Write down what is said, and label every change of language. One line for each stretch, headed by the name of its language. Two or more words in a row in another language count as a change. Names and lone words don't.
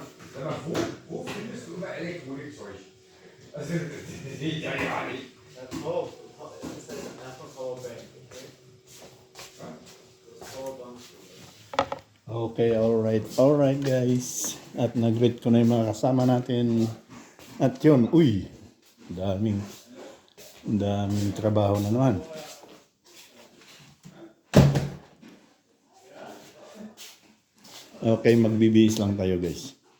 German: Sag mal, wo findest du immer Elektronikzeug? Also, ja nicht. Das ist erstmal Powerbank, okay? Das ist Powerbank.
English: Okay, alright guys.
Filipino: At nag-greet ko na yung mga kasama natin. At yun, daming trabaho na naman. Okay, magbibihis lang tayo guys.